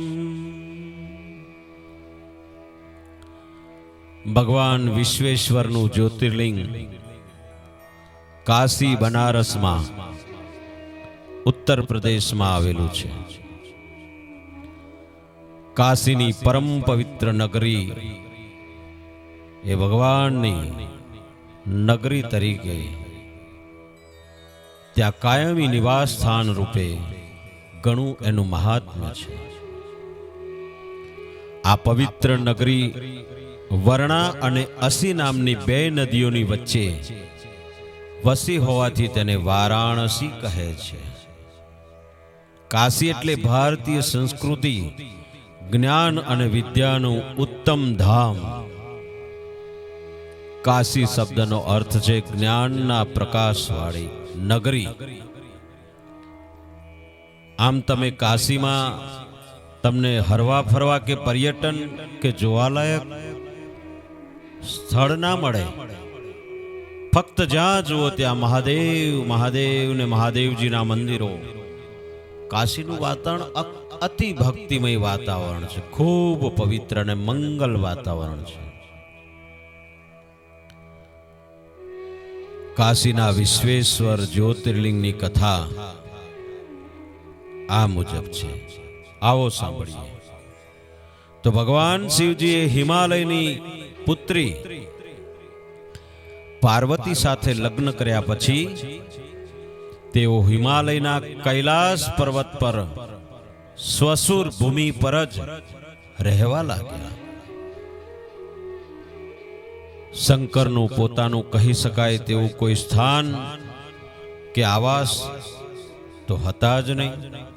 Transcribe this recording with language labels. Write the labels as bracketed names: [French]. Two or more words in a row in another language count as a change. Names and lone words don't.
[Gujarati] ભગવાન વિશ્વેશ્વરનુ જ્યોતિર્લિંગ કાશી બનારસ મેં ઉત્તર પ્રદેશ મેં આવેલૂ છે। કાશીની પરમ પવિત્ર નગરી એ ભગવાનની નગરી તરીકે ત્યા કાયમી નિવાસ સ્થાન રૂપે ઘણું એનું મહાત્મ્ય છે। આ પવિત્ર નગરી વર્ણા અને અસી નામની બે નદીઓની વચ્ચે વસી હોવાથી તેને વારાણસી કહે છે। કાશી એટલે ભારતીય સંસ્કૃતિ, જ્ઞાન અને વિદ્યાનું ઉત્તમ ધામ। કાશી શબ્દનો અર્થ છે જ્ઞાનના પ્રકાશવાળી નગરી। આમ તમે કાશીમાં તમને હરવા ફરવા કે પર્યટન કે જોવાલાયક સ્થળ ના મળે। ફક્ત જ્યાં જુઓ ત્યાં મહાદેવ મહાદેવ ને મહાદેવજીના મંદિરો। કાશીનું વાતાવરણ અતિ ભક્તિમય વાતાવરણ છે, ખૂબ પવિત્ર અને મંગળ વાતાવરણ છે। કાશીના વિશ્વેશ્વર જ્યોતિર્લિંગની કથા આ મુજબ છે, આવો સાંભળીએ। તો ભગવાન શિવજીએ હિમાલયની પુત્રી પાર્વતી સાથે લગ્ન કર્યા પછી તેઓ હિમાલયના કૈલાસ પર્વત પર સ્વસુર ભૂમિ પર જ રહેવા લાગ્યા। શંકરનુ પોતાનુ કહી શકાય તેવું કોઈ સ્થાન કે આવાસ તો હતા જ નહીં।